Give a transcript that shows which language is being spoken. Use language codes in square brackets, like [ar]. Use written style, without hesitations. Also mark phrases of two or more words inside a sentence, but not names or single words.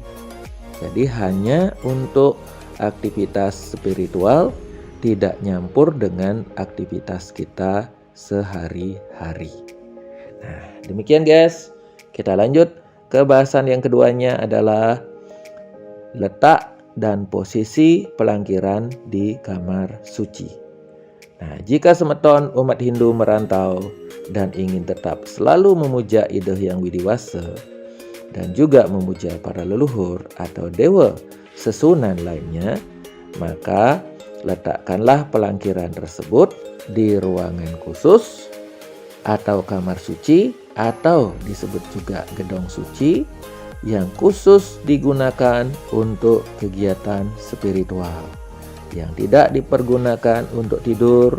[id] Jadi hanya untuk aktivitas spiritual, tidak nyampur dengan aktivitas kita sehari-hari. Nah, demikian guys. Kita lanjut ke bahasan yang keduanya adalah letak dan posisi pelangkiran di kamar suci. Nah, jika semeton umat Hindu merantau dan ingin tetap selalu memuja Ida Hyang Widiwasa dan juga memuja para leluhur atau dewa sesunan lainnya, maka letakkanlah pelangkiran tersebut di ruangan khusus atau kamar suci atau disebut juga gedong suci yang khusus digunakan untuk kegiatan spiritual, yang tidak dipergunakan untuk tidur.